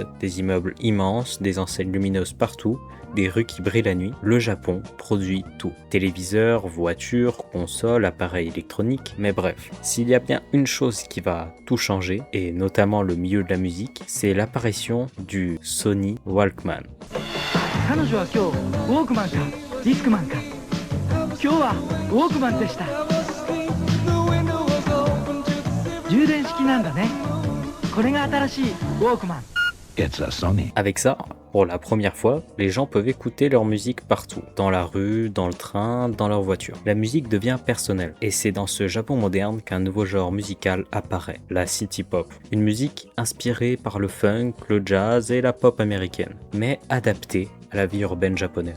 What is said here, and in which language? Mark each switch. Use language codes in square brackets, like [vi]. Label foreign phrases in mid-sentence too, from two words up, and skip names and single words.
[fr] Des immeubles immenses, des enseignes lumineuses partout, des rues qui brillent la nuit. Le Japon produit tout. Téléviseurs, voitures, consoles, appareils électroniques, mais bref. S'il y a bien une chose qui va tout changer, et notamment le milieu de la musique, c'est l'apparition du Sony Walkman. [ja] 彼女は今日ウォークマンかディスクマンか今日はウォークマンでした充電式なんだねこれが新しいウォークマン [en] It's a Sony. [fr] Avec ça, pour la première fois, les gens peuvent écouter leur musique partout, dans la rue, dans le train, dans leur voiture. La musique devient personnelle, et c'est dans ce Japon moderne qu'un nouveau genre musical apparaît, la city pop. Une musique inspirée par le funk, le jazz et la pop américaine, mais adaptée à la vie urbaine japonaise.